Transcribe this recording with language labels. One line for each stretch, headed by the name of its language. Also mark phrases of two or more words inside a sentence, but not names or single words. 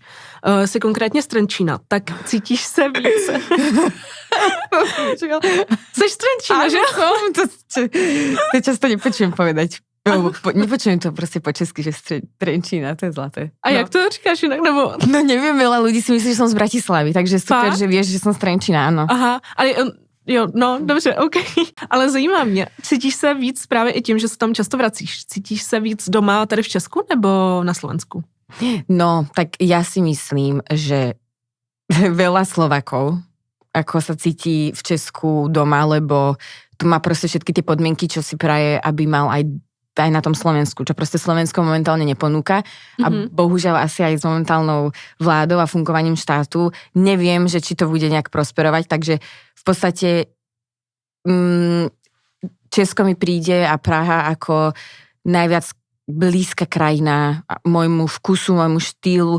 Czech: Jsi konkrétně z Trenčína, tak cítíš se víc. Jsi z Trenčína, že?
Slovak: To často nepočujem povedať. Nepočujem to prostě po česky, že z Trenčína, to je zlaté.
Czech: A jak to říkáš jinak? Nebo...
Slovak: No neviem, veľa ľudí si myslí, že som z Bratislavy, takže super, že vieš, že som z Trenčína, áno. Aha,
Czech: ale... Jo, no, dobře, OK. Ale zajímá mě, cítíš se víc právě i tím, že se tam často vracíš? Cítíš se víc doma tady v Česku nebo na Slovensku? No,
Slovak: tak ja si myslím, že veľa Slovakov ako sa cíti v Česku doma, lebo tu má proste všetky tie podmienky, čo si praje, aby mal aj na tom Slovensku, čo proste Slovensko momentálne neponúka a bohužiaľ asi aj s momentálnou vládou a fungovaním štátu neviem, že či to bude nejak prosperovať, takže v podstate Česko mi príde a Praha ako najviac blízka krajina môjmu vkusu, môjmu štýlu.